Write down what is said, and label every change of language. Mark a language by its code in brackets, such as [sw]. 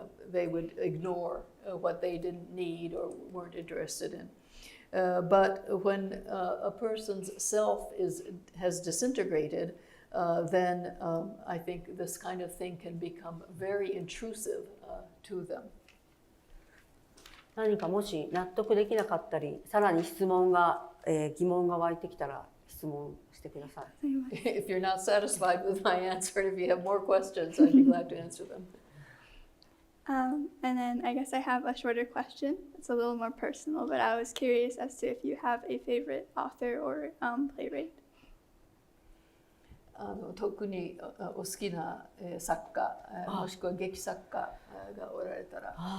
[en] They would ignore what they didn't need or weren't interested in. But when a person's self has disintegrated, then I think this kind of thing can become very intrusive to them. [ja] 何かもし納得できなかったり、さらに疑問が湧いてきたら質問してください。 [en] If you're not satisfied with my answer, and if you have more questions, I'd be glad to answer them. And then I guess I have a shorter question. It's a little more personal, but I was curious as to if you have a favorite author or playwright. [ja] 特にお好きな作家、もしくは劇作家がおられたら。